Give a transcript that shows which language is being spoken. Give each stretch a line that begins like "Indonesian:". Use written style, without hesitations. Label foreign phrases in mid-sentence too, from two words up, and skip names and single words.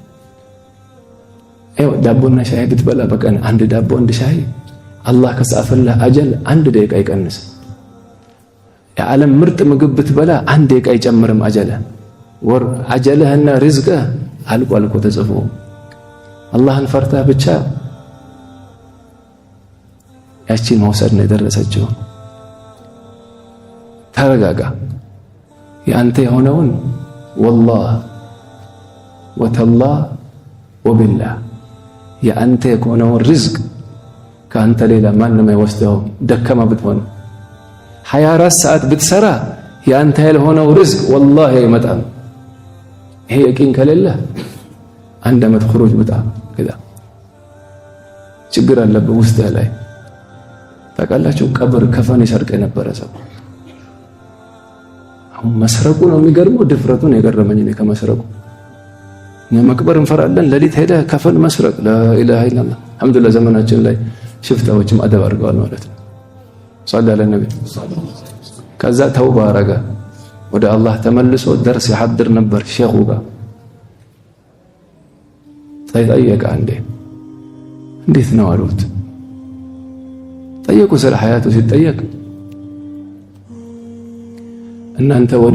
Amharic: አይው ዳቦና ሻይ ብትበላ በቀን አንድ ዳቦ አንድ ሻይ አላህ ከጻፈልህ አጀል አንድ ደቂቃ ይቀንስ የዓለም ምርጥ ምግብ ብትበላ አንድ ደቂቃ ይጨምርም ወር አጀልህና ሪዝቅህ አልቋል እኮ ተጽፎ አላህን ፈርተህ ብቻ ያቺ መውሰድ ነው የደረሰችው ተረጋጋ ያንተ የሆነውን
Arabic: والله وتالله وبالله
Amharic: ያንተ የሆነውን ሪዝቅ ካንተ ሌላ ማንንም አይወስደው ደከማ ብትሆን 24 ሰዓት ብትሰራ ያንተ ያልሆነው ሪዝቅ والله አይመጣም ይሄ የቂን ከሌለ አንድ አመት خروج ብታ كذا ችግር አለበት ውስጥ ላይ ታውቃላችሁ ቀብር ከፈን ይሰርቅ የነበረ ሰው አሁን መስረቁ ነው የሚገርመው ድፍረቱን የገረመኝ ነው ከመስረቁ መቅበር እንፈራለን ለሊት ሄደ ከፈን መስረቅ
Arabic: لا اله الا الله الحمد لله
Amharic: ዘመናችን ላይ ሽፍታዎችም አደብ አድርገዋል ማለት ነው
Arabic: صلى على النبي
Amharic: ከዛ ተውባ አረጋ ወደ አላህ ተመልሶ ደርስ ይሐድር ነበር ሼኹ ጋር ጠየቀ አንዴ እንዴት ነው አሉት ጠየቁ ስለ ሐያቱ ሲጠየቅ እናንተ ወደ